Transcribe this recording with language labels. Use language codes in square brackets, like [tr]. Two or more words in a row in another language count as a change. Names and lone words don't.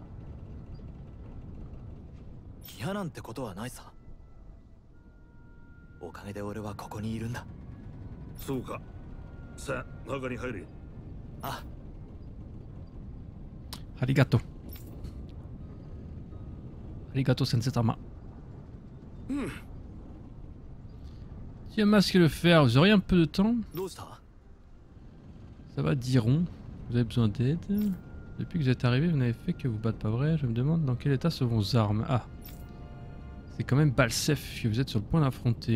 [ja] 嫌なんてことはないさ。おかげで俺はここにいるんだ。そうか。さあ中に入れ。あ。ありがとう。ありがとう先生様. [fr] Tiens, masque le fer, vous auriez un peu de temps? Ça va, Diron. Vous avez besoin d'aide? Depuis que vous êtes arrivé, vous n'avez fait que vous battre, pas vrai? Je me demande dans quel état sont vos armes. Ah. C'est quand même Balsef que vous êtes sur le point d'affronter.